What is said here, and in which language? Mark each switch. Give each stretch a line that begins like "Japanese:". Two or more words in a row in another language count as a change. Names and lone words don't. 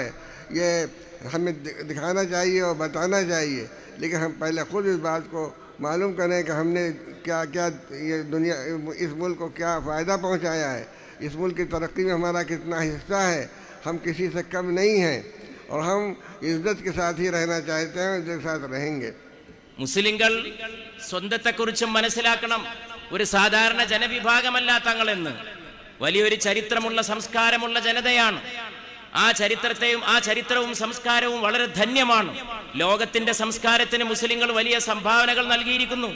Hindi: ये हमें दिखाना चाहिए और बताना चाहिए, लेकिन हम पहले ख़ुद इस बात को मालूम करें कि हमने क्या क्या ये दुनिया इस मुल्क को क्या फ़ायदा पहुंचाया है, इस मुल्क की तरक्की में हमारा कितना हिस्सा है। हम किसी से कम नहीं हैं और हम इज़्ज़त के साथ ही रहना चाहते हैं, इज़्ज़त के साथ रहेंगे।
Malayalam: മുസ്ലിങ്ങൾ സ്വന്തത്തെക്കുറിച്ചും മനസ്സിലാക്കണം. ഒരു സാധാരണ ജനവിഭാഗമല്ല തങ്ങളെന്ന്. വലിയൊരു ചരിത്രമുള്ള സംസ്കാരമുള്ള ജനതയാണ്. ആ ചരിത്രവും സംസ്കാരവും വളരെ ധന്യമാണ്. ലോകത്തിന്റെ സംസ്കാരത്തിന് മുസ്ലിങ്ങൾ വലിയ സംഭാവനകൾ നൽകിയിരിക്കുന്നു.